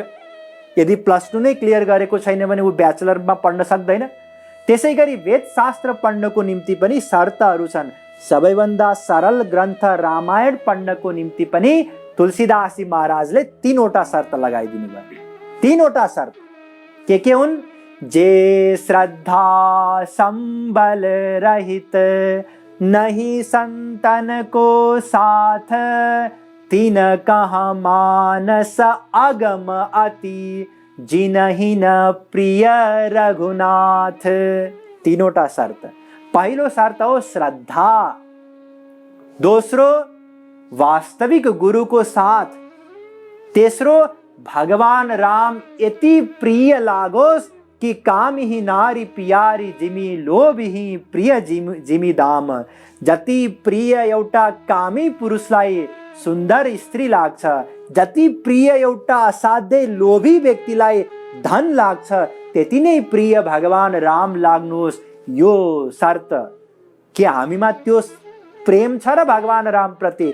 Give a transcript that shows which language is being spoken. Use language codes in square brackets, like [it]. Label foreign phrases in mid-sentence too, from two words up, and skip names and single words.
[ne] यदि +2 नै क्लियर गरेको छैन भने ऊ ब्याचलरमा पढ्न सक्दैन। त्यसै गरी वेद शास्त्र पढ्नको निम्ति पनि शर्तहरू छन्। सबैभन्दा सरल ग्रन्थ रामायण पढ्नको निम्ति पनि तुलसीदासजी महाराजले 3वटा शर्त लगाइदिनु भयो। 3वटा शर्त के हुन्? [awa] जे श्रद्धा संबल रहित नहीं संतन को साथ, तिन कहाँ मानस अगम अति जिनहि न प्रिय रघुनाथ। [ne] 3वटा शर्त। पहिलो शर्त हो श्रद्धा, दोस्रो वास्तविक गुरु को साथ, तेस्रो भगवान राम यति प्रिय लागोस् कि [awa] काम ही नारी प्यारी जिमी लोभ ही प्रिय जिमी दाम। [ne] जति प्रिय एउटा कामी पुरुषलाई सुन्दर स्त्री लाग्छ, जति प्रिय एउटा असाध्यै लोभी व्यक्तिलाई धन लाग्छ, त्यति नै प्रिय भगवान राम लाग्नुहोस्। यो शर्त के हामीमा त्यो प्रेम छ र भगवान राम प्रति?